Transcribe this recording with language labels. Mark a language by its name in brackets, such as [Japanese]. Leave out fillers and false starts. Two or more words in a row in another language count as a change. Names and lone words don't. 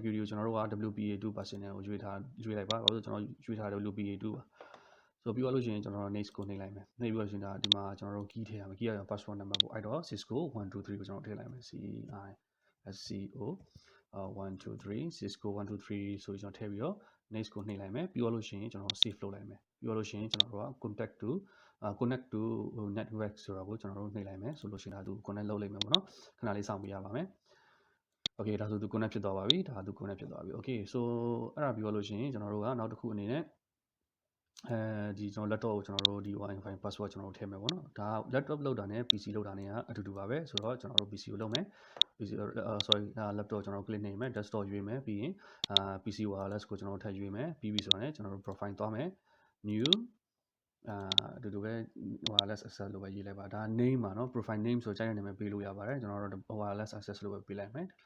[Burmese] security ကိုကျွန်တော်တို့က [English] WPA2 personnel [Burmese] ကိုရွေးလိုက်ပါဘာလို့ကျွန်တော်ရွေးထား WPA2 ပါဆိုပြီးလို့ရှိရင်ကျွန်တော် next ကိုနှိပ်လိုက်မယ်နှိပ်ပြီးလို့ရှိရင်ဒီမှာကျွန်တော်တို့ key ထည့်ရမယ် key ရ password number ပေါ့အဲ့တော့ Cisco 123ကိုကျွန်တော်ထည့်လိုက်မယ် CISCO 123 Cisco 123ဆိုပြီးကျွန်တော်ထည့်ပြီးတော့ next ကိုနှိပ်လိုက်မယ်ပြီးလို့ရှိရင်ကျွန်တော် save လုပ်လိုက်မယ်ပြီးလို့ရှိရင်ကျွန်တော်တို့က [English] connect to [Burmese] network ဆိုတာကိုကျွန်တော်တို့နှိပ်လိုက်မယ်ဆိုလို့ရှိရင်ဒါသူ connect လုပ်လိုက်မယ်ပေါ့နော်ခဏလေးစောင့်ပေးရပါမယ် okay ဒါဆိုသူ connect ဖြစ်သွားပါပြီဒါသူ connect ဖြစ်သွားပြီ [English] okay so [Burmese] အဲ့ဒါပြောလို့ရှိရင်ကျွန်တော်တို့ကနောက်တစ်ခုအနေနဲ့ ဒီကျွန်တော် laptop ကိုကျွန်တော်တို့ဒီ Wi-Fi password ကျွန်တော်တို့ထည့်မယ်ပေါ့နော်ဒါ laptop လောက်တာနဲ့ PC လောက်တာနဲ့ကအတူတူပါပဲဆိုတော့ကျွန်တော်တို့ PC ကိုလုပ်မယ် [English] PC sorry laptop [Burmese] ကျွန်တော်တို့ click နေမယ် desktop ရွေးမယ်ပြီးရင် [English] PC wireless [Burmese] ကိုကျွန်တော်တို့ထည့်ရွေးမယ်ပြီးပြီဆိုတော့လည်းကျွန်တော်တို့ profile သွားမယ် new အတူတူပဲ [English] wireless access [Burmese] လို့ပဲရေးလိုက်ပါဒါ name ပါနော် [English] profile name [Burmese] ဆိုကြိုက်တဲ့နာမည်ပေးလို့ရပါတယ်ကျွန်တော်တို့ [English] wireless access [Burmese] လို့ပဲပေးလိုက်မယ်